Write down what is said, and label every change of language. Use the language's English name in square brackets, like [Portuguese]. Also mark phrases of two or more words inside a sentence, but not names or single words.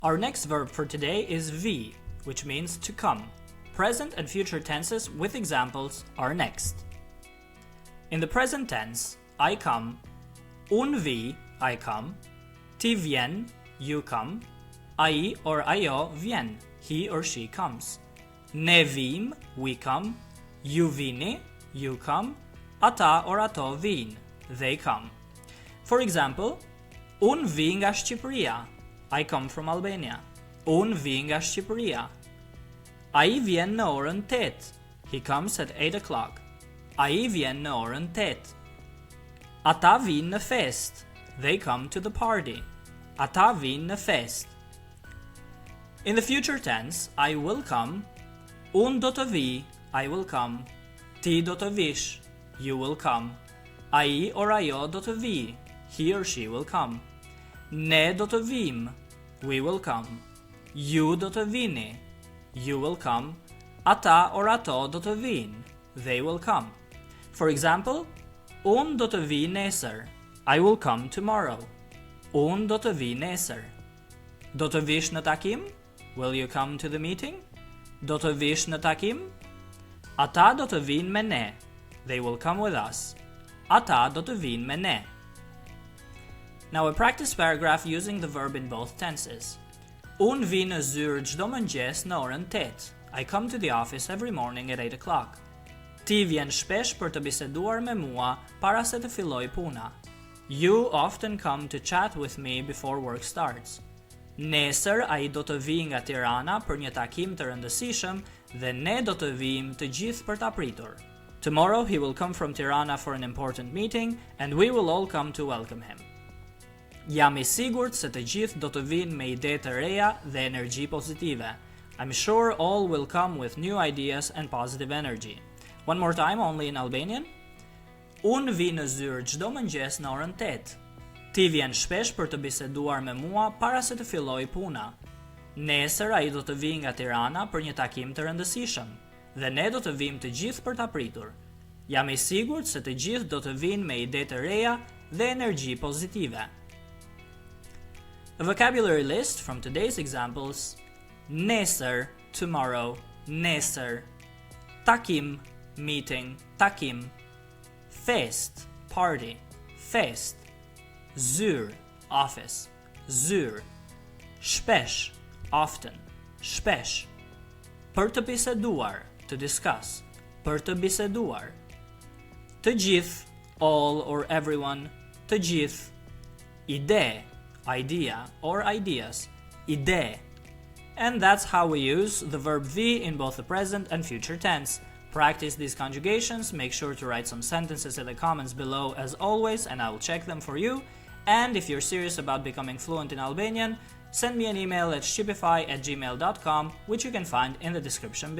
[English] Our next verb for today is vi, which means to come. Present and future tenses with examples are next. In the present tense, I come, [Albanian] unë vi, [English] I come, [Albanian] ti vjen, [English] you come, ai or [Albanian] ajo vjen, [English] he or she comes. [Albanian] Ne vim, [English] we come, [Albanian] ju vini, [English] you come, [Albanian] ata or ato vijnë, [English] they come. For example, [Albanian] unë vi nga Shqipëria, [English] I come from Albania. [Albanian] Unë vi nga Shqipëria. Ai vjen në orën 8, [English] he comes at 8 o'clock. [Albanian] Ai vjen në orën 8. Ata vijnë në fest, [English] they come to the party. [Albanian] Ata vijnë në fest. [English] In the future tense, I will come, [Albanian] unë do të vi, [English] I will come, [Albanian] ti do të vish, [English] you will come, [Albanian] ai or ajo do të vi, [English] he or she will come, [Albanian] ne do të vim, [English] we will come, [Albanian] ju do të vini, [English] you will come, [Albanian] ata or ato do të vinë, [English] they will come. For example, [Albanian] unë do të vi nesër, [English] I will come tomorrow. [Albanian] Unë do të vi nesër. Do të vish në takim? [English] Will you come to the meeting? [Albanian] Do të vish në takim? Ata do të vinë me ne. [English] They will come with us. [Albanian] Ata do të vinë me ne. [English] Now a practice paragraph using the verb in both tenses. [Albanian] Unë vi në zyrë çdo mëngjes në orën 8. [English] I come to the office every morning at 8 o'clock. [Albanian] Ti vjen shpesh për të biseduar me mua para se të filloj puna. [English] You often come to chat with me before work starts. [Albanian] Nesër ai do të vi nga Tirana për një takim të rëndësishëm dhe ne do të vijmë të gjithë për ta pritur. [English] Tomorrow he will come from Tirana for an important meeting and we will all come to welcome him. [Albanian] Jam I sigurt se të gjithë do të vinë me ide të reja dhe energji pozitive. [English] I'm sure all will come with new ideas and positive energy. One more time, only in Albanian. [Albanian] Unë vi në zyrë çdo mëngjes në orën 8. Ti vjen shpesh për të biseduar me mua para se të filloj puna. Nesër ai do të vi nga Tirana për një takim të rëndësishëm dhe ne do të vijmë të gjithë për ta pritur. Jam I sigurt se të gjithë do të vinë me ide të reja dhe energji pozitive. [English] A vocabulary list from today's examples: nesër, tomorrow, [Albanian] nesër, takim, meeting, takim, fest, party, fest, zyr, office, zyr, shpesh, often, shpesh, për të biseduar, [English] to discuss, [Albanian] për të biseduar, të gjithë, [English] all or everyone, [Albanian] të gjithë, ide, [English] idea or ideas, ide. And that's how we use the verb vi in both the present and future tense. Practice these conjugations, make sure to write some sentences in the comments below as always, and I will check them for you. And if you're serious about becoming fluent in Albanian, send me an email at shqipify@gmail.com, which you can find in the description below.